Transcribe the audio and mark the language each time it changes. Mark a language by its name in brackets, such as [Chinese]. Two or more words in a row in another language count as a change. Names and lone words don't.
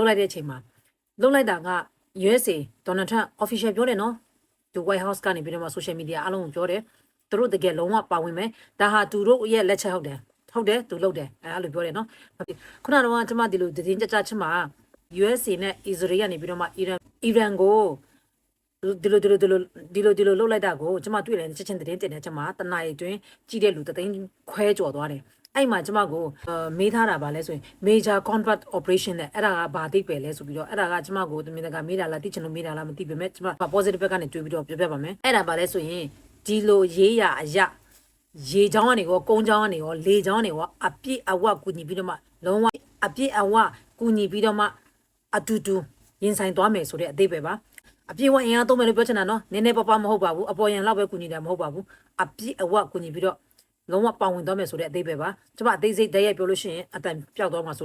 [Burmese] လိုက်တဲ့အချိန်မှာလှုပ်လိုက်တာက USA ဒေါ်နယ်ထရန့် official ပြောတယ်နော်ဒီ White House ကနေပြီးတော့မှ [English] social media [Burmese] အားလုံးကိုပြောတယ်သူတို့တကယ်လုံးဝပါဝင်မယ်ဒါဟာသူတို့ရဲ့လက်ချက်ဟုတ်တယ်သူလုပ်တယ်အဲ့လိုပြောတယ်နော်ခုနကတော့ကျွန်မဒီလိုသတင်းကြကြချင်းမှာ USA နဲ့ Israel ကနေပြီးတော့မှအီရန်ကိုဒီလိုလှုပ်လိုက်တာကိုကျွန်မတွေ့တယ်ချက်ချင်းသတင်းတင်တယ်ကျွန်မတနာရီတွင်ကြ ည့်တဲ့လူတသိန်းခွဲကျော်သွားတယ်အဲ့မှာကျွန်မကိုမေးထားတာပါလဲဆိုရင် [English] major combat operation [Burmese] နဲ့အဲ့ဒါကဘာသိပဲလဲဆိုပြီးတော့အဲ့ဒါကကျွန်မကိုတမင်တကာမေးတာလားသိချင်လို့မေးတာလားမသိပေမဲ့ကျွန်မ positive ဘက်ကနေတွေးပြီးတော့ပြောပြပါမယ်အဲ့ဒါဘာလဲဆိုရင်ဒီလိုရေးရအရာရေချောင်းကနေရောကုန်းချောင်းကနေရောလေချောင်းကနေရောအပြည့်အဝကူညီပြီးတော့မှလုံးဝအပြည့် အဝကူညီပြီးတော့မှအတူတူရင်ဆိုင်သွားမယ်ဆိုတဲ့အသေးပဲပါအပြည့်အဝအင်အားသုံးမယ်လို့ပြောချင်တာနော်နည်းနည်းပါးပါးမဟုတ်ပါဘူးအပေါ်ယံလောက်ပဲကူညီတယ်မဟုတ်ပါဘူးအပြည့်အဝကူညီပြီးတော့လုံးဝပါဝင်သွားမယ်ဆိုတဲ့အသေးပဲပါကျွန်မအသေးစိတ်တည်းရပြောလို့ရှိရင်အတန်ပျောက်သွားမှာဆို